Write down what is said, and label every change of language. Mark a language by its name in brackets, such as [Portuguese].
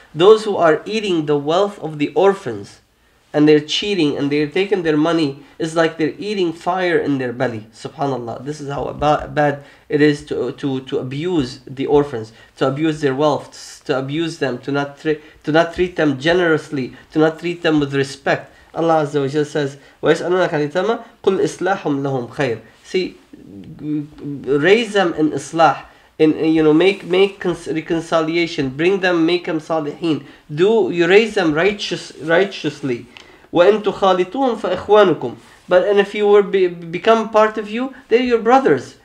[English] Those who are eating the wealth of the orphans and they're cheating and they're taking their money, is like they're eating fire in their belly. Subhanallah. This is how bad it is to abuse the orphans, to abuse their wealth, to abuse them, to not treat them generously, to not treat them with respect. [Arabic] Allah Azza wa Jalla says, وَيَسْأَلُونَكَ عَنِ الْيَتَامَى قُلْ إِصْلَاحٌ لَهُمْ خَيْرٌ. [English] See, raise them in islah, make reconciliation, bring them, make them salihin. You raise them righteously. [Arabic] وَإِن تُخَالِطُوهُمْ فَإِخْوَانُكُمْ. [English] And if you become part of you, they're your brothers.